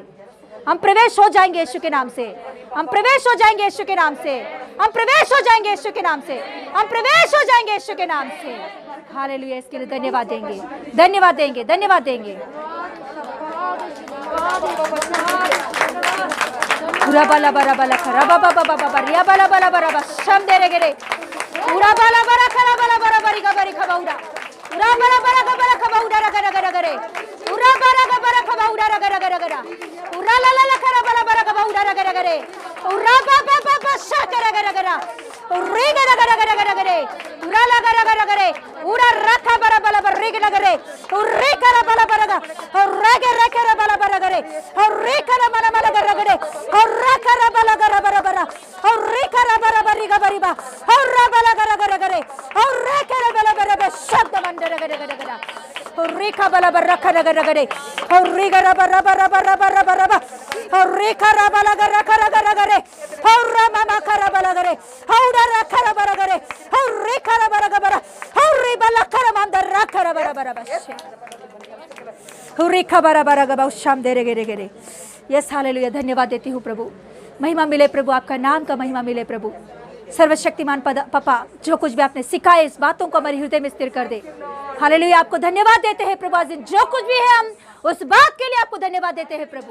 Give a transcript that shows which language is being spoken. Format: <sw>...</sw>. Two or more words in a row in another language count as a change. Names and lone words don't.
<hi>हम प्रवेश हो जाएंगे यीशु के नाम से, हम प्रवेश हो जाएंगे यीशु के नाम से, हम प्रवेश हो जाएंगे यीशु के नाम से, हम प्रवेश हो जाएंगे यीशु के नाम से। हालेलुया। इसके लिए धन्यवाद देंगे, धन्यवाद देंगे, धन्यवाद देंगे। पूरा बाला बरा बाला खरा बाबा बाबा बाबा रिया बाला बाला बरा बा शम दे रे गे पूरा बाला बरा खरा बाला बरा बरी का बरी खबाउडा पूरा बाला बरा का बरा खबाउडा रा रा रा रे पूरा बारा का बरा खबाउडा रा रा रा रा पूरा ला ला खरा बाला बरा खबाउडा रा रा रे पूरा बाबा बाबा शा करा रा रा रे गा रा रा रे पूरा ला गा रा रे पूरा रखा बरा बाला बर रे गा रे रे करा बाला बरा गा रे गे रे करा बाला बरा रे रे करा बाला बाला गा रे रे करा बाला गा बरा बरा रे करा बरा बरी गा बरी बा रा बाला गा रे रे करा बाला बरा शब्द मंडर गा गा रे का बाला बर रखा गा रे रे गा बरा बरा बरा बरा बरा रे करा बाला गा गा रे रा मामा करा बाला गा रे हौडा रखा बरा गा रे रे करा बरा गा बरा रे बाला करा मंदर रखा बरा बरा बस रे का बरा बरा गा शाम दे रे गे। यस हालेलुया। धन्यवाद देती हूँ प्रभु, महिमा मिले प्रभु, आपका नाम का महिमा मिले प्रभु। सर्वशक्तिमान पापा, जो कुछ भी आपने सिखाया इस बातों को हमारे हृदय में स्थिर कर दे। हालेलुया। आपको धन्यवाद देते हैं प्रभु, आज जो कुछ भी है हम उस बात के लिए आपको धन्यवाद देते हैं प्रभु।</hi>